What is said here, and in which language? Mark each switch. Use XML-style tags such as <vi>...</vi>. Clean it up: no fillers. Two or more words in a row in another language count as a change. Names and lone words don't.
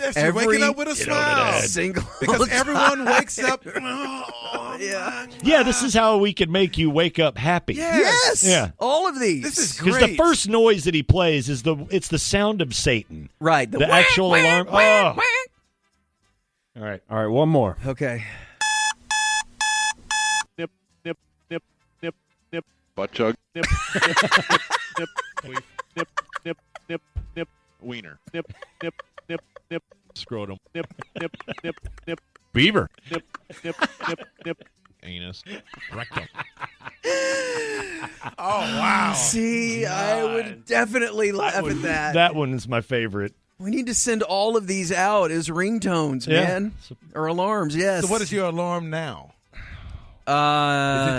<en>Yes, you're waking up with a smile. Because everyone wakes up. Yeah, this is how we can make you wake up happy. Yes. Yeah. All of these. This is Because great. the first noise that he plays is it's the sound of Satan. Right. The actual alarm. All right. All right, one more. Okay. Nip, nip, nip, nip, nip. Butt chug. Nip, nip, nip, nip, nip, nip, nip, nip. Wiener. Nip, nip, nip, nip. Scrotum. Nip, nip, nip, nip. Beaver. Nip, nip, nip, nip. Anus. Rectum. Oh, wow. See, I would definitely laugh at that. That one is my favorite. We need to send all of these out as ringtones, man. Or alarms, yes. So what is your alarm now? Is Uh,</en>